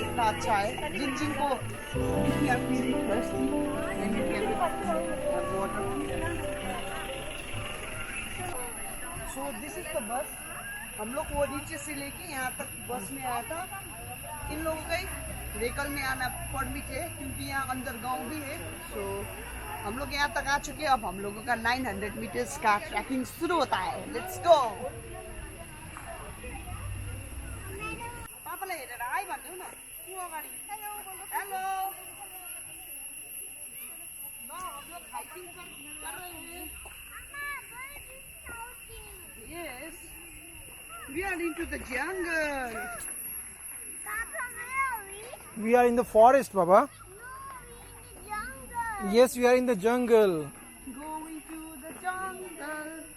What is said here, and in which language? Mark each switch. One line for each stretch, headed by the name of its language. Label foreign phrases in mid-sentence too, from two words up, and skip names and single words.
Hindi: इतना अच्छा है. जिन को
English: so this is the bus.
Hindi: हम लोग वो नीचे से लेके यहाँ तक बस में आया था. इन लोगों का व्हीकल में आना परमिट है क्योंकि यहाँ अंदर गांव भी है. सो हम लोग यहाँ तक आ चुके हैं. अब हम लोगों का 900 मीटर्स का ट्रैकिंग शुरू होता है.
English: let's go.
Nepali: पापालाई हेरेर हाई भन्नु न. को अगाडि हेलो.
Hindi: ल हम लोग हाइकिंग कर रहे हैं.
English: Yes, we are into the jungle. We are in the forest, Baba. No, we in the jungle. Yes, we are in the jungle. Going to the jungle.